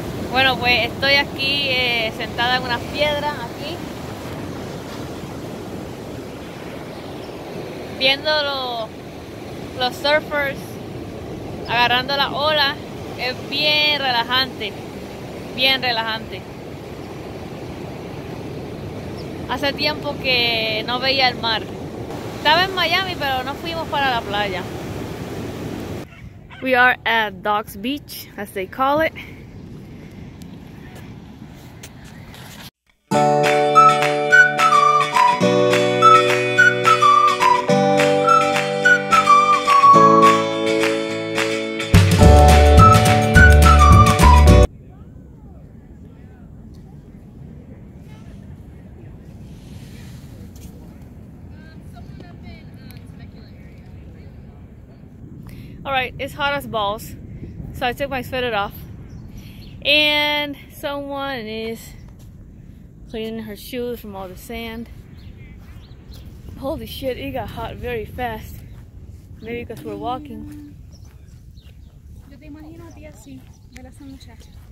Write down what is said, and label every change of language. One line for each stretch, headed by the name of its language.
Spanish: Bueno, pues estoy aquí sentada en unas piedras aquí, viendo los surfers agarrando la ola. Es bien relajante, bien relajante. Hace tiempo que no veía el mar. Estaba en Miami, pero no fuimos para la playa.
English: We are at Dogs Beach, as they call it. Alright, it's hot as balls, so I took my sweater off, and someone is cleaning her shoes from all the sand. Holy shit, it got hot very fast. Maybe because we're walking.
Spanish: Yo te imagino a ti así, ver a esa muchacha.